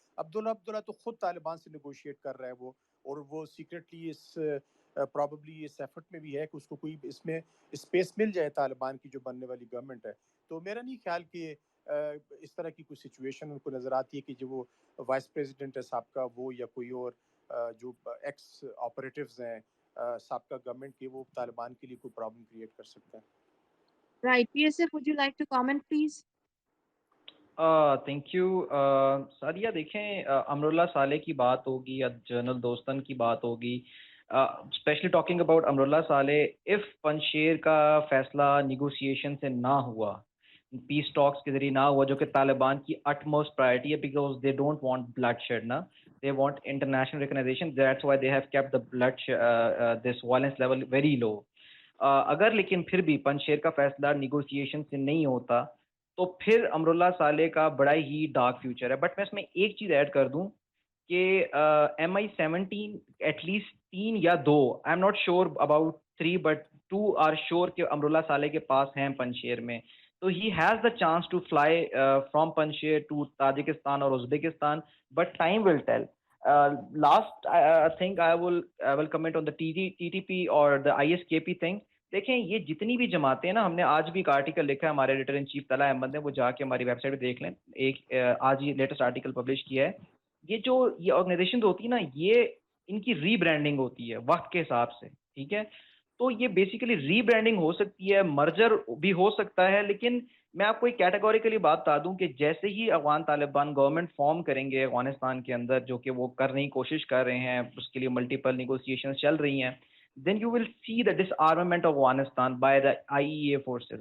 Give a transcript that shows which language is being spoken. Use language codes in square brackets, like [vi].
[ur] عبداللہ تو خود طالبان سے نیگوشیٹ کر رہا ہے وہ, اور وہ سیکرٹلی اس پرابیبلی اس ایفرٹ میں بھی ہے کہ اس کو کوئی اس میں اسپیس مل جائے طالبان کی جو بننے والی گورنمنٹ ہے. تو میرا نہیں خیال کہ اس طرح کی کوئی سچویشن ان کو نظر آتی ہے کہ جو وہ وائس پریزیڈنٹ ہے سابقہ وہ یا کوئی اور جو ایکس آپریٹیوز ہیں سابقہ گورنمنٹ کے, وہ طالبان کے لیے کوئی پرابلم کریٹ کر سکتے ہیں. [en] Right, PSF, would you like to comment please? Thank you. [ur] Sadia دیکھیں, امراللہ صالح کی بات ہوگی یا جنرل دوستن کی بات ہوگی, especially talking about امراللہ Saleh, if پنشیر کا فیصلہ نیگوسیشن سے نہ ہوا, پیس ٹاکس کے ذریعے نہ ہوا, جو کہ طالبان کی اٹ موسٹ پرائرٹی ہے, [en] because they don't want bloodshed [ur] نا, [en] they want international recognition, that's why they have kept the blood this violence level very low. [ur] اگر لیکن پھر بھی پنشیر کا فیصلہ نیگوسیشن سے نہیں ہوتا تو پھر امراللہ صالح کا بڑا ہی ڈارک فیوچر ہے. بٹ میں اس میں ایک چیز ایڈ کر دوں کہ MI-17 ایٹ لیسٹ 3 یا 2, [en] I am not sure about 3 [ur] but 2 are sure کہ امراللہ صالح کے پاس ہیں پنشیر میں. [en] تو he has the chance to fly from Panjshir to Tajikistan اور Uzbekistan, but time will tell. Last I think I will comment on the TTP or the ISKP thing. [ur] دیکھیں یہ جتنی بھی جماعتیں نا, ہم نے آج بھی ایک آرٹیکل لکھا ہے, ہمارے editor in chief Talha Ahmad نے, وہ جا کے ہماری ویب سائٹ پہ دیکھ لیں, ایک آج یہ لیٹسٹ آرٹیکل پبلش کیا ہے. یہ جو یہ آرگنائزیشن ہوتی ہے نا, یہ ان کی ری برانڈنگ ہوتی ہے وقت کے حساب سے, ٹھیک ہے. تو یہ بیسیکلی ری برانڈنگ ہو سکتی ہے, مرجر بھی ہو سکتا ہے, لیکن میں آپ کو ایک کیٹیگوریکلی بات بتا دوں کہ جیسے ہی افغان طالبان گورنمنٹ فارم کریں گے افغانستان کے اندر, جو کہ وہ کرنے کی کوشش کر رہے ہیں, اس کے لیے ملٹیپل نیگوسیشن چل رہی ہیں, [en] then you will see the disarmament of Afghanistan by the IEA forces.